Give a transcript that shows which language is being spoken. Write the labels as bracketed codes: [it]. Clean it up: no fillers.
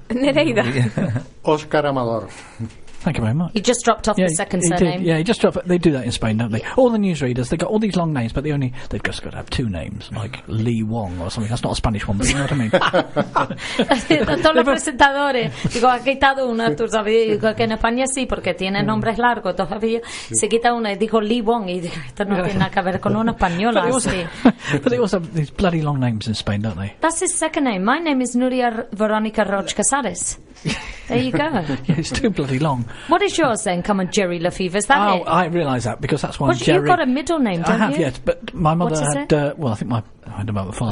[en] Nereida, Oscar Amador. Thank you very much. He just dropped off the second surname. Did. Yeah, he just dropped. They do that in Spain, don't they? Yeah. All the newsreaders, they've got all these long names, but they've just got to have two names, like Lee Wong or something. That's not a Spanish one, but you know what I mean. [es] Todos los presentadores. Digo, ha quitado una, tú sabes. Digo, que en España sí, porque tiene nombres largos. Todavía se quita una y dijo Lee Wong. Y dijo, esto no tiene nada que ver con una española. [en] But they also have these bloody long names in Spain, don't they? That's his second name. My name is Nuria Veronica Roch Casares. There you go. Yeah, it's too bloody long. What is yours then? Come on, Jerry Lefebvre, is that oh, it? Oh, I realise that, because that's why Jerry... You've got a middle name, don't I have, you? Yes, but my mother had... well, I think my... I don't know about the father.